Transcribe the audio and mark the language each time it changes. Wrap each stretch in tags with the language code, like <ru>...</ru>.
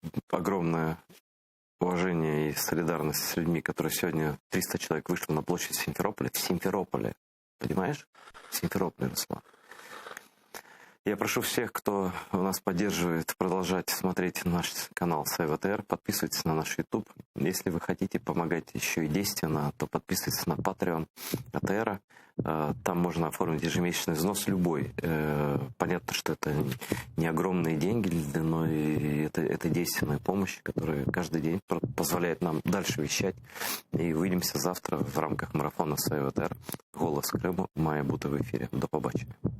<ru>Огромное уважение и солидарность с людьми, которые сегодня 300 человек вышло на площадь Симферополя. В Симферополе. Понимаешь? В Симферополе, Руслан. Я прошу всех, кто нас поддерживает, продолжать смотреть наш канал Save ATR, подписывайтесь на наш YouTube. Если вы хотите помогать еще и действенно, то подписывайтесь на Patreon ATR. Там можно оформить ежемесячный взнос любой. Понятно, что это не огромные деньги, но и это действенная помощь, которая каждый день позволяет нам дальше вещать. И увидимся завтра в рамках марафона Save ATR.</ru> <uk>«Голос Криму» має бути в ефірі. До побачення.</uk>